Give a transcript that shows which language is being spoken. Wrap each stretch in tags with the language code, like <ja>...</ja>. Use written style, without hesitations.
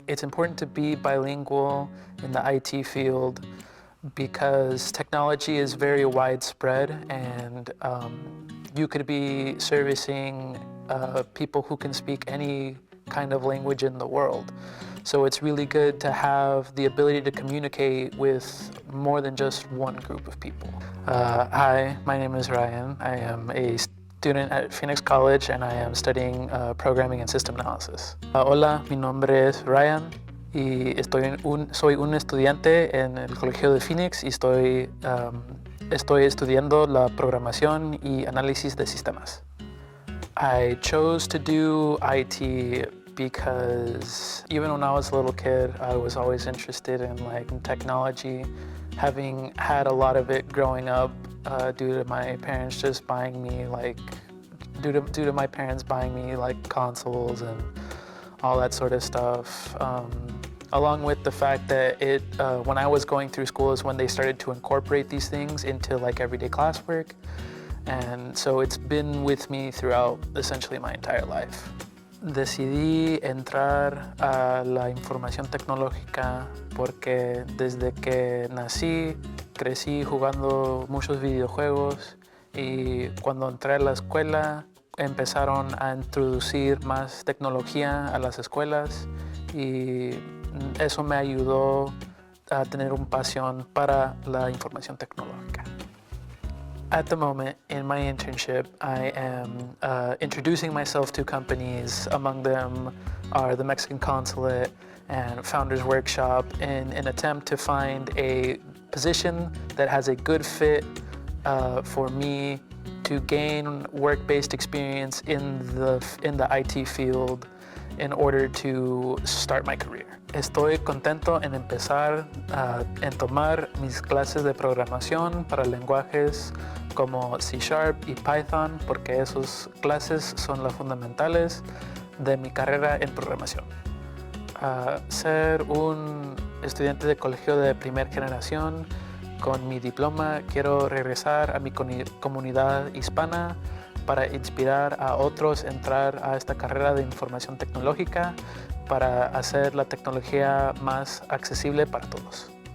<en>It's important to be bilingual in the IT field because technology is very widespread, and you could be servicing people who can speak any kind of language in the world. So it's really good to have the ability to communicate with more than just one group of people. Hi, my name is Ryan. I am a student at Phoenix College and I am studying programming and system analysis.</en> <es>Hola, mi nombre es Ryan y soy un estudiante en el Colegio de Phoenix y estoy estudiando la programación y análisis de sistemas.</es> <en>I chose to do IT because even when I was a little kid, I was always interested in technology, having had a lot of it growing up due to my parents just buying me due to my parents buying me consoles and all that sort of stuff. Along with the fact that when I was going through school is when they started to incorporate these things into everyday classwork. And so it's been with me throughout essentially my entire life.</en> <es>Decidí entrar a la información tecnológica porque desde que nací crecí jugando muchos videojuegos y cuando entré a la escuela empezaron a introducir más tecnología a las escuelas y eso me ayudó a tener una pasión para la información tecnológica.</es> <en>At the moment, in my internship, I am introducing myself to companies. Among them are the Mexican Consulate and Founders Workshop in an attempt to find a position that has a good fit for me to gain work-based experience in the IT field in order to start my career.</en> <es>Estoy contento en empezar en tomar mis clases de programación para lenguajes como C# y Python porque esas clases son las fundamentales de mi carrera en programación. Ser un estudiante de colegio de primera generación con mi diploma, quiero regresar a mi comunidad hispana para inspirar a otros a entrar a esta carrera de información tecnológica para hacer la tecnología más accesible para todos.</es>